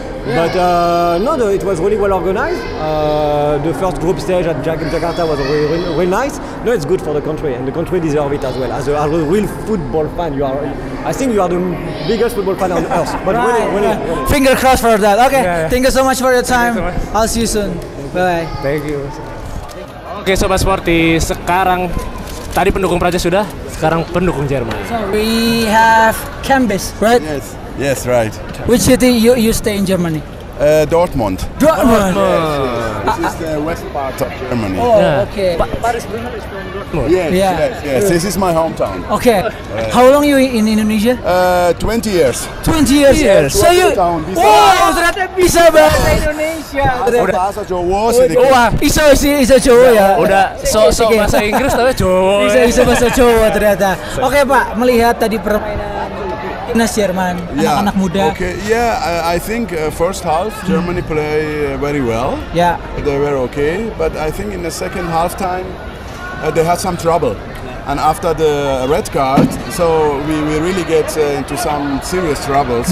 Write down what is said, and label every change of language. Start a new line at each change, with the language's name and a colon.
English: But no, it was really well organized. The first group stage at Jakarta was really nice. No, it's good for the country, and the country deserves it as well. As a real football fan, I think you are the biggest football fan on earth. But really. Finger crossed for that. Okay, thank you so much for your time. I'll see you soon. Bye. Thank you.
Indonesian: Oke, Sobat Sporty, sekarang tadi pendukung Prancis sudah, sekarang pendukung Jerman.
English: So we have Cambis, right? Yes, right. Which city you stay in Germany? Dortmund. Dortmund. This is the west part of Germany. Oh, okay. Paris Brunner is from Dortmund. Yes. This is my hometown. Okay. How long you in Indonesia? 20 years. 20 years. So you.
Indonesian: Wow, ternyata bisa bahasa Indonesia. Bahasa Jawa sedikit. Wah, bisa Jawa ya. Udah sok bahasa Inggris tapi Jawa. Bisa bahasa Jawa ternyata. Oke Pak, melihat tadi permainan timnas Jerman, anak-anak muda.
English: Okay, I think first half Germany play very well. Yeah. They were okay, but I think in the second half time they had some trouble. And after the red card, so we really get into some serious troubles.